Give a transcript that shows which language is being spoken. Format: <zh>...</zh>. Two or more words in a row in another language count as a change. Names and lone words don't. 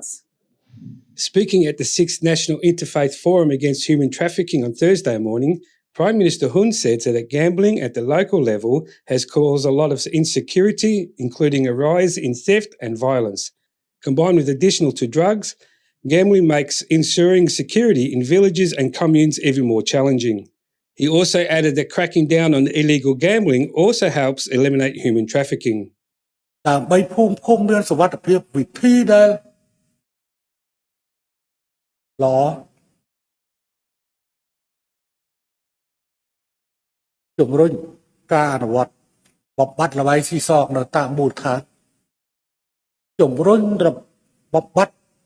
<en>Speaking at the 6th National Interfaith Forum Against Human Trafficking on Thursday morning, Prime Minister Hun said that gambling at the local level has caused a lot of insecurity, including a rise in theft and violence. Combined with additional to drugs, gambling makes ensuring security in villages and communes even more challenging. He also added that cracking down on illegal gambling also helps eliminate human trafficking.</en> <km>ដើម្បីភូមិឃុំមានសុវត្ថិភាពវិធីដែលល្អជំរុញការអនុវត្តបំបត្តិល្បែងស៊ីសងនៅតាមមូលដ្ឋានជំរុញបំបត្តិ</km>